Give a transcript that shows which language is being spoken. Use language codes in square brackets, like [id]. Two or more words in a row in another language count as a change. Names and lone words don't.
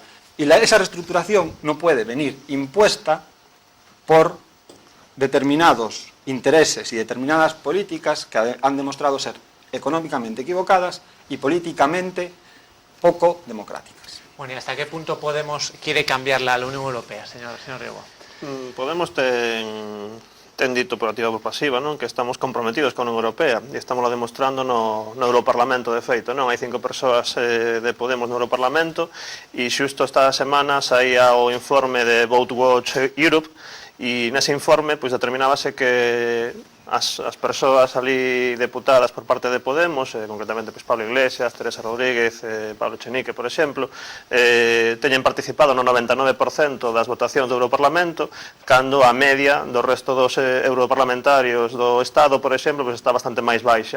[es] Y esa reestructuración no puede venir impuesta por determinados intereses y determinadas políticas que han demostrado ser económicamente equivocadas y políticamente poco democráticas. Bueno, ¿y hasta qué punto Podemos quiere cambiarla a la Unión Europea, señor Riego? [gl] Podemos ten dito por activa ou por pasiva, non? Que estamos comprometidos con a Unión Europea e estamos demostrando no Europarlamento, de feito, non? Hai 5 persoas de Podemos no Europarlamento e xusto esta semana saía o informe de Vote Watch Europe e nese informe pois determinábase que as persoas ali deputadas por parte de Podemos, concretamente pois Pablo Iglesias, Teresa Rodríguez, Pablo Echenique, por exemplo, teñen participado no 99% das votacións do Europarlamento, cando a media do resto dos europarlamentarios do Estado, por exemplo, pois está bastante máis baixa.